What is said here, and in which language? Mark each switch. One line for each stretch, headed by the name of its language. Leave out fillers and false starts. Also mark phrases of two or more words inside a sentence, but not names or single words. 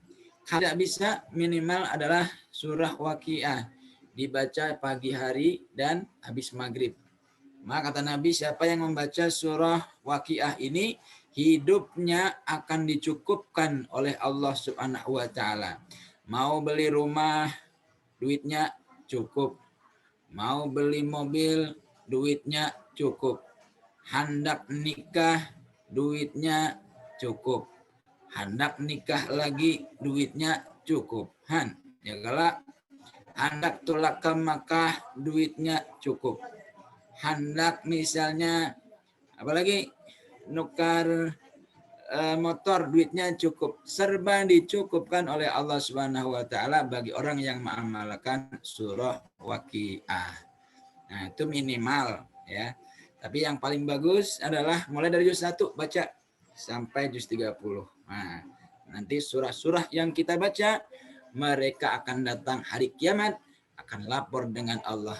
Indonesian: Kalau bisa minimal adalah surah Waqiah, dibaca pagi hari dan habis maghrib. Maka kata Nabi, siapa yang membaca surah Waqiah ini, hidupnya akan dicukupkan oleh Allah
Arabic: Subhanahu wa Ta'ala.
Indonesian: Mau beli rumah, duitnya cukup. Mau beli mobil, duitnya cukup. Hendak nikah, duitnya cukup. Hendak nikah lagi, duitnya cukup. Ya kalau hendak tolak ke Makkah, duitnya cukup. Hendak misalnya apalagi nukar motor, duitnya cukup. Serba dicukupkan oleh Allah
Arabic: Subhanahu wa Ta'ala
Indonesian: bagi orang yang mengamalkan surah Waqiah. Nah, itu minimal ya. Tapi yang paling bagus adalah mulai dari juz 1 baca sampai juz 30. Nah, nanti surah-surah yang kita baca, mereka akan datang hari kiamat, akan lapor dengan Allah.